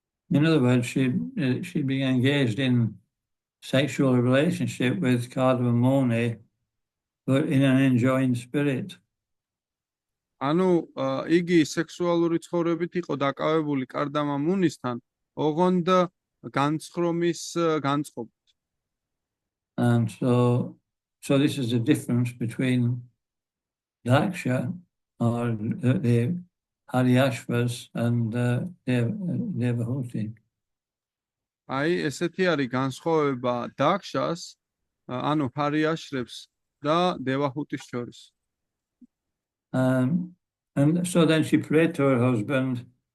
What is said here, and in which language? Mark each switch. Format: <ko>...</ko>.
<en>In other words, she'd been engaged in sexual relationship with Kardamamuni, but in an enjoying spirit.</en> <ka>ანუ იგი სექსუალური ცხოვრებით იყო დაკავებული კარდამამუნისთან, ოღონდ განცხრომის განწყობით.</ka> <en>And so this is the difference between Daksha or the Haryashvas and Devahuti.</en> <ka>აი, ესეთი არის განსხვავება დაქშას, ანუ ჰარიაშრებს და დევაჰუტის შორის.</ka> <en>And so then she prayed to her husband</en>